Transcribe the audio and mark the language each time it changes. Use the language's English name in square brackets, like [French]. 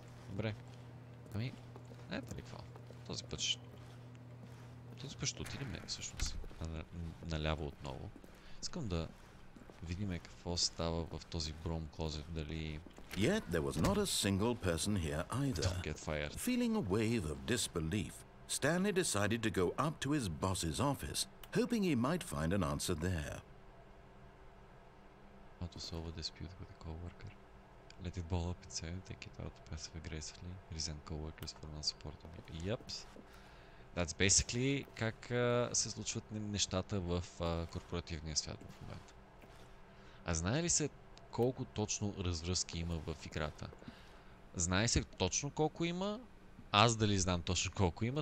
[Bulgarian] Добре. Ето ли какво? Този път Тук ще отидем всъщност наляво отново. Искам да видим какво става в този бром клозет, дали... [English] Yet there was not a single person here either. Don't get fired. Feeling a wave of disbelief, Stanley decided to go up to his boss's office, hoping he might find an answer there. How to solve a dispute with a coworker. Let it ball up inside, take it out passive aggressively, resent coworkers for non-support of you. Yep. That's basically [Bulgarian] как се случват нещата в корпоративния свят в момента. А знае ли се колко точно развръзки има в играта? Знае се точно колко има? Аз дали знам точно колко има?